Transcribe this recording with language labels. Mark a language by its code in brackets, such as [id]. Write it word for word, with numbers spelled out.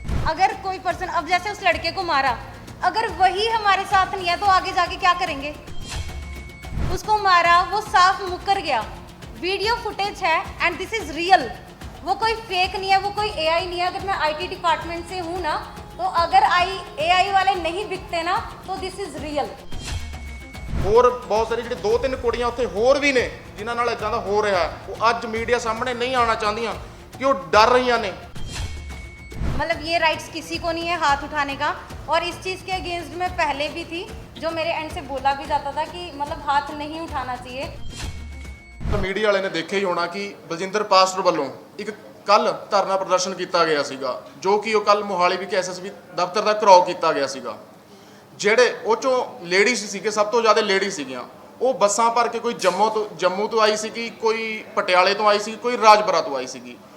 [hi] अगर कोई पर्सन अब जैसे उस लड़के को मारा, अगर वही हमारे साथ नहीं है तो आगे जाके क्या करेंगे? उसको मारा, वो साफ मुकर गया, वीडियो फुटेज है [en] And this is real. [hi] वो कोई फेक नहीं है, वो कोई एआई नहीं है। अगर मैं आईटी डिपार्टमेंट से हूँ ना, तो अगर आई एआई वाले नहीं बिकते ना तो [en] This is real. [pa] ਹੋਰ ਬਹੁਤ ਸਾਰੇ ਜਿਹੜੇ ਦੋ ਤਿੰਨ ਕੁੜੀਆਂ ਉੱਥੇ ਹੋਰ ਵੀ ਨੇ ਜਿਨ੍ਹਾਂ ਨਾਲ ਇਦਾਂ ਦਾ ਹੋ ਰਿਹਾ ਹੈ। ਉਹ ਅੱਜ ਮੀਡੀਆ ਸਾਹਮਣੇ ਨਹੀਂ ਆਉਣਾ ਚਾਹੁੰਦੀਆਂ ਕਿ ਉਹ ਡਰ ਰਹੀਆਂ ਨੇ। [hi] मतलब ये राइट्स किसी को नहीं है हाथ उठाने का। और इस चीज़ के अगेंस्ट मैं पहले भी थी, जो मेरे एंड से बोला भी जाता था कि मतलब हाथ नहीं उठाना चाहिए। [pa] ਮੀਡੀਆ ਵਾਲੇ ਨੇ ਦੇਖਿਆ ਹੀ ਹੋਣਾ ਕਿ ਬਲਜਿੰਦਰ ਪਾਸਟਰ ਵੱਲੋਂ ਇੱਕ ਕੱਲ ਧਰਨਾ ਪ੍ਰਦਰਸ਼ਨ ਕੀਤਾ ਗਿਆ ਸੀਗਾ, ਜੋ ਕਿ ਉਹ ਕੱਲ ਮੋਹਾਲੀ ਵਿਖੇ ਐਸਐਸਬੀ ਦਫ਼ਤਰ ਦਾ ਘਿਰਾਓ ਕੀਤਾ ਗਿਆ ਸੀਗਾ। ਜਿਹੜੇ ਉਹ 'ਚੋਂ ਲੇਡੀਜ਼ ਸੀਗੇ, ਸਭ ਤੋਂ ਜ਼ਿਆਦਾ ਲੇਡੀਜ਼ ਸੀਗੀਆਂ। ਉਹ ਬੱਸਾਂ ਭਰ ਕੇ ਕੋਈ ਜੰਮੂ ਤੋਂ ਜੰਮੂ ਤੋਂ ਆਈ ਸੀਗੀ, ਕੋਈ ਪਟਿਆਲੇ ਤੋਂ ਆਈ ਸੀ, ਕੋਈ ਰਾਜਪੁਰਾ ਤੋਂ ਆਈ ਸੀਗੀ।